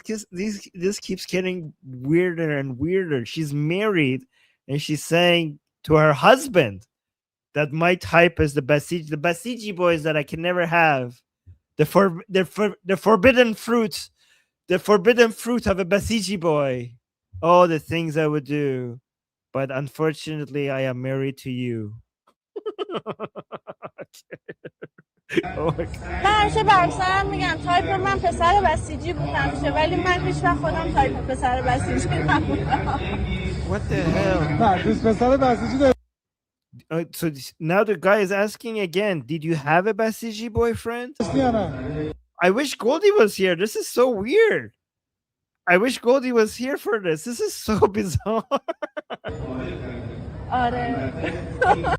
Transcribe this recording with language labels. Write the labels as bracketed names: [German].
[English] This keeps getting weirder and weirder. She's married and she's saying to her husband that my type is the Basiji boys that I can never have. The forbidden fruit. The forbidden fruit of a Basiji boy. All the things I would do. But unfortunately, I am married to you. Oh my God. [Persian] من همیشه برسرم میگم تایپ من پسر بسیجی بود همیشه ولی من هیچ وقت خودم تایپ پسر بسیجی نبودم. [English] What the hell? [Persian] نه دوست پسر بسیجی داشتین [English] So now the guy is asking again, did you have a Basiji boyfriend? [Persian] یا نه؟ [English] I wish Goldie was here. This is so weird. I wish Goldie was here for this. This is so bizarre. [Persian] آره.